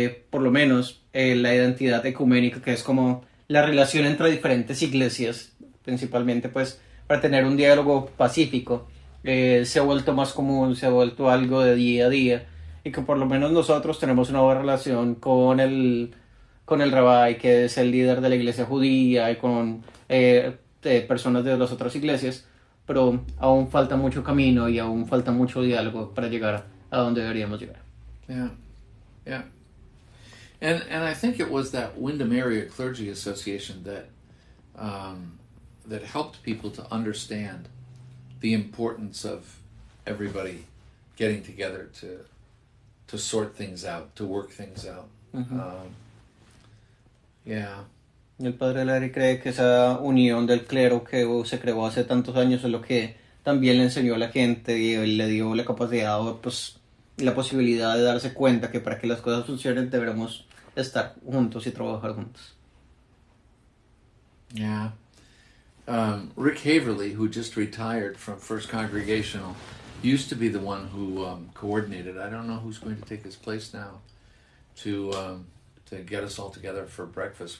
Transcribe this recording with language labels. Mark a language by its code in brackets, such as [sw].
[es] por lo menos la identidad ecuménica, que es como la relación entre diferentes iglesias, principalmente pues para tener un diálogo pacífico, se ha vuelto más común, se ha vuelto algo de día a día, y que por lo menos nosotros tenemos una buena relación con el rabbi, que es el líder de la iglesia judía, y con personas de las otras iglesias, pero aún falta mucho camino y aún falta mucho diálogo para llegar a donde deberíamos llegar. [en] yeah, yeah. And I think it was that Wyndham Area Clergy Association that that helped people to understand the importance of everybody getting together to sort things out, to work things out. Mm-hmm. Yeah. [es] El padre Larry cree que esa unión del clero que se creó hace tantos años es lo que también le enseñó a la gente y le dio la capacidad, pues, la posibilidad de darse cuenta que para que las cosas funcionen debemos estar juntos y trabajar juntos. [en] Yeah. Rick Haverly, who just retired from First Congregational, used to be the one who coordinated. I don't know who's going to take his place now to get us all together for breakfast.